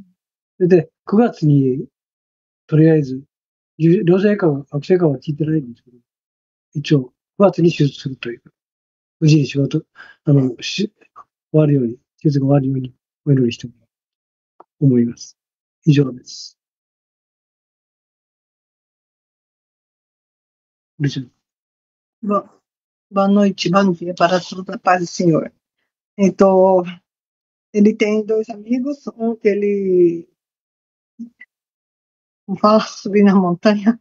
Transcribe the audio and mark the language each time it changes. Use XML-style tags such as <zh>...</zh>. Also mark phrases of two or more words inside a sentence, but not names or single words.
<ja>それで、9月に、とりあえず、良性か悪性かは聞いてないんですけど、一応、9月に手術するという。無事に仕事、終わるように、手術が終わるようにお祈りしてもらうと思います。以上です。</ja> <pt>Boa noite, bom dia para todos, a paz do Senhor. Então, ele tem dois amigos, um que ele Como fala, subir na montanha.</pt>